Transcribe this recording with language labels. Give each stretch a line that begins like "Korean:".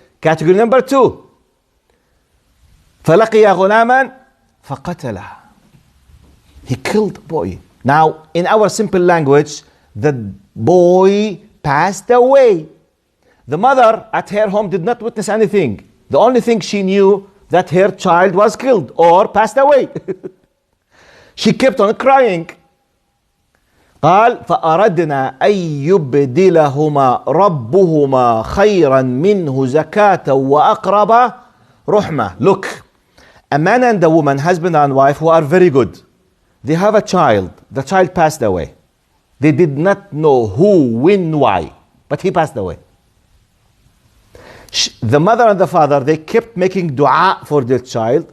English: Category number two.
Arabic: فَلَقِيَ غُلَامًا فَقَتَلَهُ.
English: He killed the boy. Now, in our simple language, the boy passed away. The mother at her home did not witness anything. The only thing she knew that her child was killed or passed away. She kept on crying.
Arabic: قال فأردنا أن يبدلهما ربهما خيرا منه زكاة وأقرب رحمة.
English: Look, a man and a woman, husband and wife, who are very good. They have a child. The child passed away. They did not know who, when, why, but he passed away. The mother and the father, they kept making dua for their child.